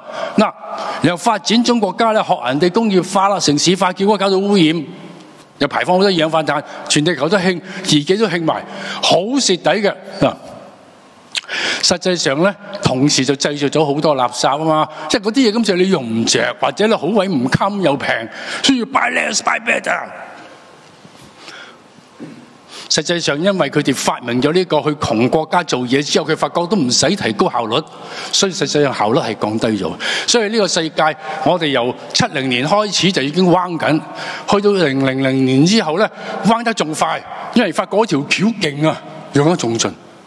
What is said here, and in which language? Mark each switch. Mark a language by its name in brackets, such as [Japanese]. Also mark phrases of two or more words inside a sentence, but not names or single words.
[Cantonese] 嗱，又發展中國家咧學人哋工業化啦、城市化，結果搞到污染，又排放好多二氧化碳，全地球都興，自己都興埋，好蝕底嘅嗱。實際上咧，同時就製造咗好多垃圾啊嘛，即係嗰啲嘢今次你用唔着，或者你好鬼唔襟又平，需要 [English] buy less buy better。 [Cantonese] 實際上，因為佢哋發明咗呢個去窮國家做嘢之後，佢發覺都唔使提高效率，所以實際上效率係降低咗。所以呢個世界，我哋由70年開始就已經彎緊，去到2000年之後咧，彎得仲快，因為發覺嗰條橋勁啊，用得仲盡。